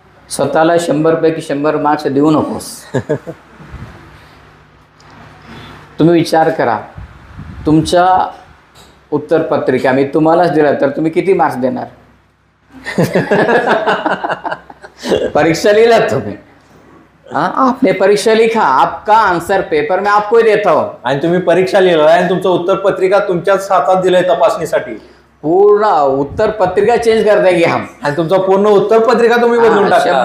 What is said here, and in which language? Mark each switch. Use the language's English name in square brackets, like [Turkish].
[Marathi] स्वतःला 100 पैकी 100 मार्क्स देऊ नकोस. तुम्ही विचार करा, तुमच्या उत्तर पत्रिका मी तुम्हालाच दिलं तर तुम्ही किती मार्क्स देणार. परीक्षा लिहिलात तुम्ही [Hindi] हाँ, आपने परीक्षा लिखा, आपका आंसर पेपर में आपको ही देता हूँ. [Marathi] आणि तुम्ही परीक्षा लिहिलं आणि तुमचं उत्तर पत्रिका तुमच्याच हातात दिलंय तपासणीसाठी [Hindi] पूर्ण उत्तर पत्रिका चेंज कर देंगे हम. [Marathi] आणि तुमचं पूर्ण उत्तर पत्रिका तुम्ही बदलून टाका.